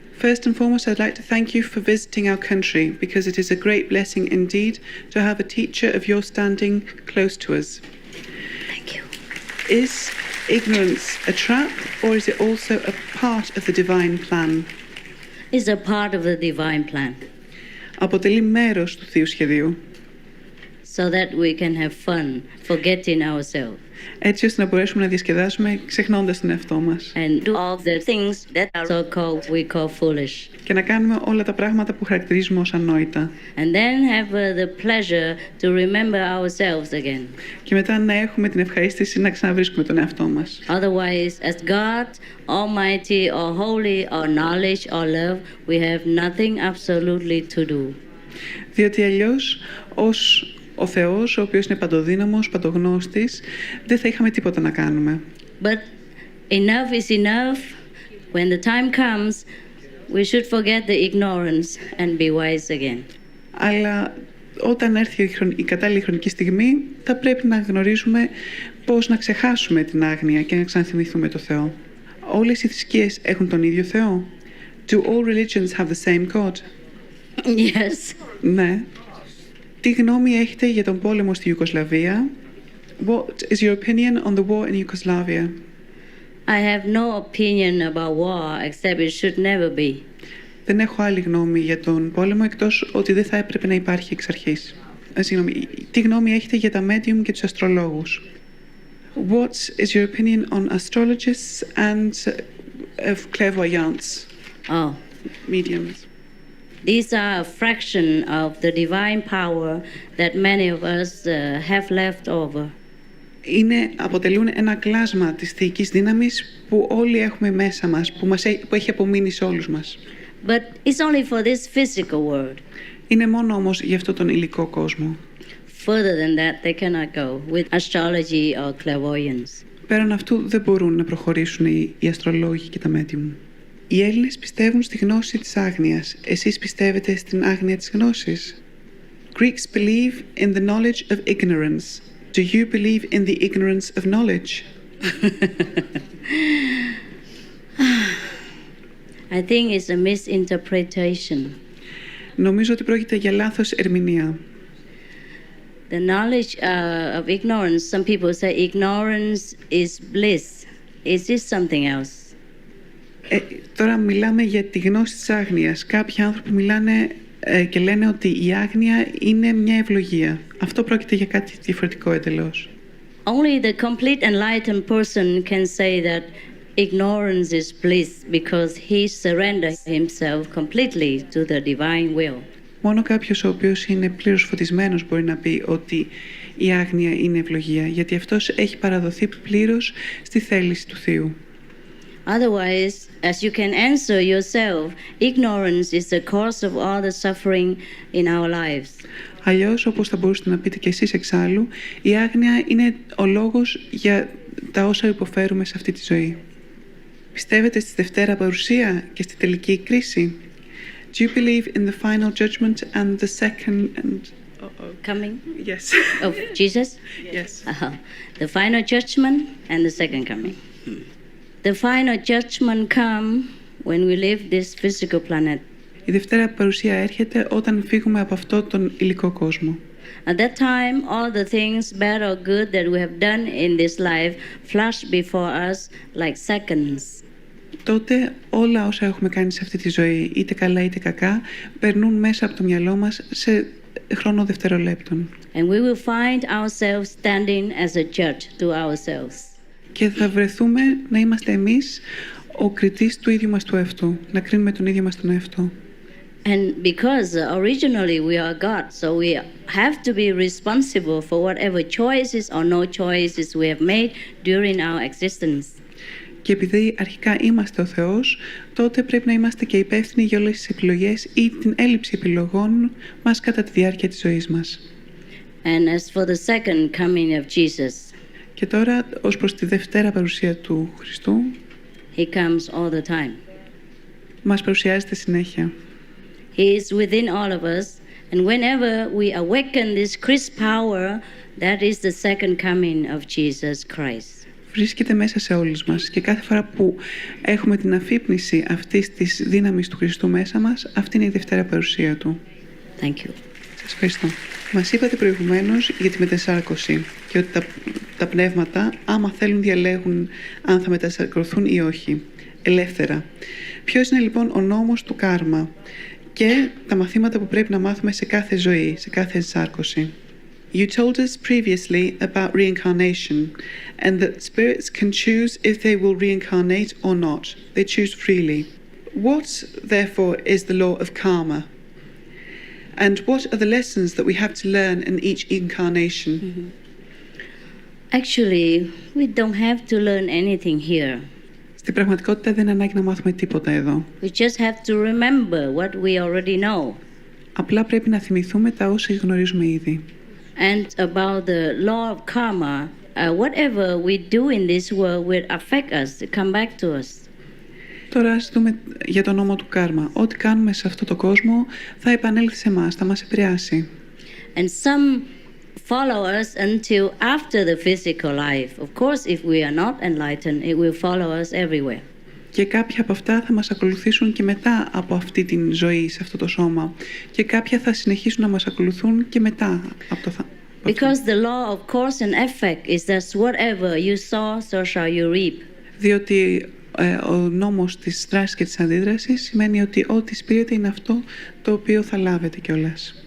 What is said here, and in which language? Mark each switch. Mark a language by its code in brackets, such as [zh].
[en] First and foremost, I'd like to thank you for visiting our country, because it is a great blessing indeed to have a teacher of your standing close to us. Thank you. Is ignorance a trap, or is it also a part of the divine plan? It's a part of the divine plan. [el] Αποτελεί μέρος του Θείου Σχεδίου. [en] So that we can have fun, forgetting ourselves. [el] Έτσι ώστε να μπορέσουμε να διασκεδάσουμε ξεχνώντας τον εαυτό μας. [en] And do all the things that are so-called we call foolish. [el] Και να κάνουμε όλα τα πράγματα που χαρακτηρίζουμε ως ανόητα. [en] And then have the pleasure to remember ourselves again. [el] Και μετά να έχουμε την ευχαρίστηση να ξαναβρίσκουμε τον εαυτό μας. [en] Otherwise, as God, Almighty, or Holy, or Knowledge, or Love, we have nothing absolutely to do. [el] Διότι αλλιώς, ως ο Θεός, ο οποίος είναι παντοδύναμος, παντογνώστης, δεν θα είχαμε τίποτα να κάνουμε. [en] But enough is enough. When the time comes, we should forget the ignorance and be wise again. [el] Αλλά όταν έρθει η κατάλληλη χρονική στιγμή, θα πρέπει να γνωρίζουμε πώς να ξεχάσουμε την άγνοια και να ξαναθυμηθούμε το Θεό. Όλες οι θρησκείες έχουν τον ίδιο Θεό. [en] Do all religions have the same God? Yes. [el] Ναι. Τι γνώμη έχετε για τον πόλεμο στη Ιουγκοσλαβία? [en] What is your opinion on the war in Yugoslavia? I have no opinion about war except it should never be. [el] Δεν έχω άλλη γνώμη για τον πόλεμο εκτός ότι δεν θα έπρεπε να υπάρχει εξ αρχής. Συγγνώμη, τι γνώμη έχετε για τα medium και τους αστρολόγους? [en] What is your opinion on astrologists and clairvoyants? Oh. Mediums. These are a fraction of the divine power that many of us have left over. [el] Αποτελούν ένα κλάσμα της θεϊκής δύναμης που όλοι έχουμε μέσα μας, που έχει απομείνει σε όλους μας. [en] But it's only for this physical world. [el] Είναι μόνο όμως για αυτό τον υλικό κόσμο. [en] Further than that, they cannot go with astrology or clairvoyance. [el] Πέραν αυτού δεν μπορούν να προχωρήσουν οι αστρολόγοι και τα medium. Οι Έλληνες πιστεύουν στη γνώση της άγνοιας. Εσείς πιστεύετε στην άγνοια της γνώσης? [en] Greeks believe in the knowledge of ignorance. Do you believe in the ignorance of knowledge? I think it's a misinterpretation. [el] Νομίζω ότι πρόκειται για λάθος ερμηνεία. [en] The knowledge of ignorance, some people say ignorance is bliss. Is this something else? [el] Τώρα μιλάμε για τη γνώση της άγνοιας. Κάποιοι άνθρωποι μιλάνε και λένε ότι η άγνοια είναι μια ευλογία. Αυτό πρόκειται για κάτι διαφορετικό εντελώς. [en] Only the complete enlightened person can say that ignorance is bliss because he surrendered himself completely to the divine will. [el] Μόνο κάποιος ο οποίος είναι πλήρως φωτισμένος μπορεί να πει ότι η άγνοια είναι ευλογία, γιατί αυτός έχει παραδοθεί πλήρως στη θέληση του Θεού. [en] Otherwise, as you can answer yourself, ignorance is the cause of all the suffering in our lives. [el] Αλλιώς, όπως θα μπορούσατε να πείτε και εσείς εξάλλου, η άγνοια είναι ο λόγος για τα όσα υποφέρουμε σε αυτή τη ζωή. Πιστεύετε στη Δευτέρα Παρουσία και στη τελική κρίση? [en] Do you believe in the final judgment and the second Coming? Yes. Of Jesus? Yes. The final judgment and the second coming. The final judgment come when we leave this physical planet. [el] Η Δευτέρα Παρουσία έρχεται όταν φύγουμε από αυτό τον υλικό κόσμο. [en] At that time, all the things, bad or good, that we have done in this life flash before us like seconds. [el] Τότε όλα όσα έχουμε κάνει σε αυτή τη ζωή, είτε καλά είτε κακά, περνούν μέσα από το μυαλό μας σε χρόνο δευτερολέπτων. [en] And we will find ourselves standing as a judge to ourselves. [el] Και θα βρεθούμε να είμαστε εμείς ο κριτής του ίδιου μας του εαυτού, να κρίνουμε τον ίδιο μας τον εαυτό. [en] And because originally we are God, so we have to be responsible for whatever choices or no choices we have made during our existence. [el] Και επειδή αρχικά είμαστε ο Θεός, τότε πρέπει να είμαστε και υπεύθυνοι για όλες τις επιλογές ή την έλλειψη επιλογών μας κατά τη διάρκεια της ζωής μας. [en] And as for the second coming of Jesus, [el] και τώρα, ως προς τη Δευτέρα Παρουσία του Χριστού, [en] He comes all the time. [el] μας παρουσιάζεται συνέχεια. [en] He is within all of us, and whenever we awaken this Christ power, that is the second coming of Jesus Christ. [el] Βρίσκεται μέσα σε όλους μας και κάθε φορά που έχουμε την αφύπνιση αυτής της δύναμης του Χριστού μέσα μας, αυτή είναι η Δευτέρα Παρουσία Του. [en] Thank you. [el] Σας ευχαριστώ. Μας είπατε προηγουμένως για τη μετασάρκωση και ότι τα πνεύματα, άμα θέλουν, διαλέγουν αν θα μετασαρκωθούν ή όχι, ελεύθερα. Ποιος είναι λοιπόν ο νόμος του κάρμα και τα μαθήματα που πρέπει να μάθουμε σε κάθε ζωή, σε κάθε ενσάρκωση? [en] You told us previously about reincarnation and that spirits can choose if they will reincarnate or not. They choose freely. What, therefore, is the law of karma? And what are the lessons that we have to learn in each incarnation? Mm-hmm. Actually, we don't have to learn anything here. [el] Στην πραγματικότητα δεν ανάγκη να μάθουμε τίποτα εδώ. [en] We just have to remember what we already know. [el] Απλά πρέπει να θυμηθούμε τα όσα γνωρίζουμε ήδη. [en] And about the law of karma, whatever we do in this world will affect us, come back to us. [el] Τώρα ας δούμε για τον νόμο του κάρμα. Ό,τι κάνουμε σε αυτό το κόσμο θα επανέλθει σε εμάς, θα μας επηρεάσει. [en] And some follow us until after the physical life. Of course, if we are not enlightened, it will follow us everywhere. [el] Και κάποια από αυτά θα μας ακολουθήσουν και μετά από αυτή την ζωή, σε αυτό το σώμα. Και κάποια θα συνεχίσουν να μας ακολουθούν και μετά από το [en] Because the law of cause and effect is that whatever you sow, so shall you reap. [el] Διότι ο νόμος της δράσης και της αντίδρασης σημαίνει ότι ό,τι σπείρεται είναι αυτό το οποίο θα λάβετε κιόλας.